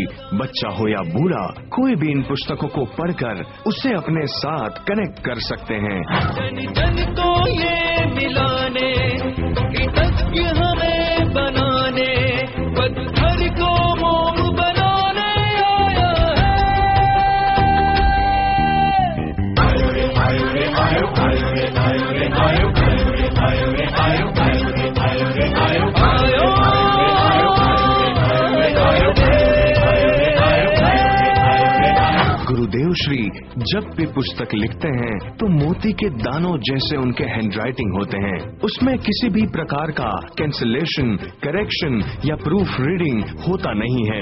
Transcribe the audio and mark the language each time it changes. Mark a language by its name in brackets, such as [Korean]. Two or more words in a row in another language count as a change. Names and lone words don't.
[Hindi] बच्चा हो या बूढ़ा, कोई भी इन पुस्तकों को पढ़कर उसे अपने साथ कनेक्ट कर सकते हैं। जन जन को ये मिलाने, कृतज्ञ हमें बनाने, पत्थर को मोम बनाने आया है। आयो रे आयो रे आयो, आयो रे आयो रे आयो, आयो रे आयो रे आयो, आयो रे आयो रे आयो, आयो गुरुदेव श्री जब भी पुस्तक लिखते हैं तो मोती के दानों जैसे उनके हैंडराइटिंग होते हैं। उसमें किसी भी प्रकार का कैंसिलेशन, करेक्शन या [English] proof reading [Hindi] होता नहीं है।